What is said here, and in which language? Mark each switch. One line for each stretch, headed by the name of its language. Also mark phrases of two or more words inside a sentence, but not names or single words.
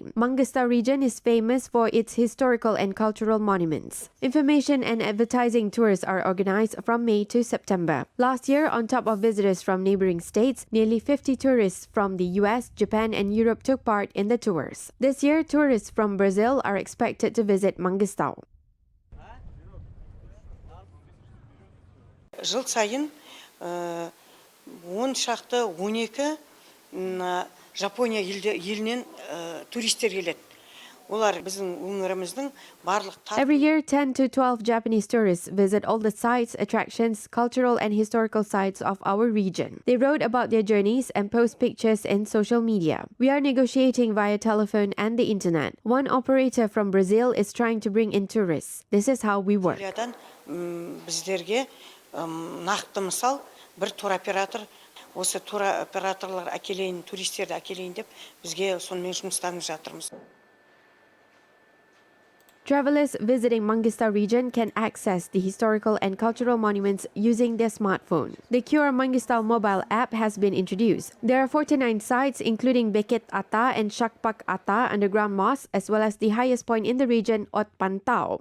English: Mangistau region is famous for its historical and cultural monuments. Information and advertising tours are organized from May to September. Last year, on top of visitors from neighboring states, nearly 50 tourists from the US, Japan, and Europe took part in the tours. This year, tourists from Brazil are expected to visit Mangistau.
Kazakh: Жыл сайын 10 шақты 12 Жапония елінен туристер келеді. Олар біздің өңіріміздің барлық
English: Every year, 10 to 12 Japanese tourists visit all the sites, attractions, cultural and historical sites of our region. They wrote about their journeys and post pictures in social media. We are negotiating via telephone and the internet. One operator from Brazil is trying to bring in tourists. This is how we work.
Kazakh: Біздерге нақты мысал бір туроператор, осы туроператорлар әкелейін, туристерді әкелейін деп бізге сонымен жұмыстарымыз жатырмыз.
English: Travelers visiting Mangistau region can access the historical and cultural monuments using their smartphone. The QR Mangistau mobile app has been introduced. There are 49 sites including Beket Ata and Shakpak Ata underground mosque as well as the highest point in the region, Ot Pantau.